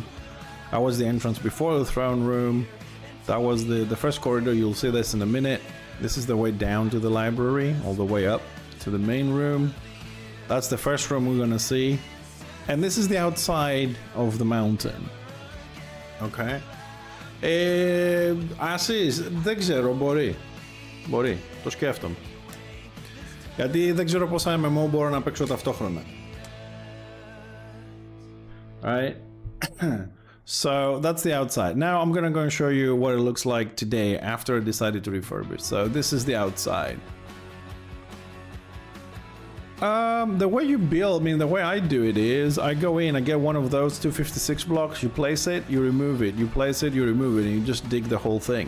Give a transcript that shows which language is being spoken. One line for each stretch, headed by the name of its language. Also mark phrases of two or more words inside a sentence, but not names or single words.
English: That was the entrance before the throne room. That was the first corridor. You'll see this in a minute. This is the way down to the library, all the way up to the main room. That's the first room we're gonna see. And this is the outside of the mountain. Okay.
Greek: Ασείς, δεν ξέρω, μπορεί, το σκέφτομαι. Γιατί δεν ξέρω πόσα MMO μπορώ να παίξω ταυτόχρονα.
English: Alright. So that's the outside. Now I'm gonna go and show you what it looks like today after I decided to refurbish. So this is the outside. The way you build, I mean, the way I do it is I go in, I get one of those 256 blocks, you place it, you remove it, you place it, you remove it, and you just dig the whole thing.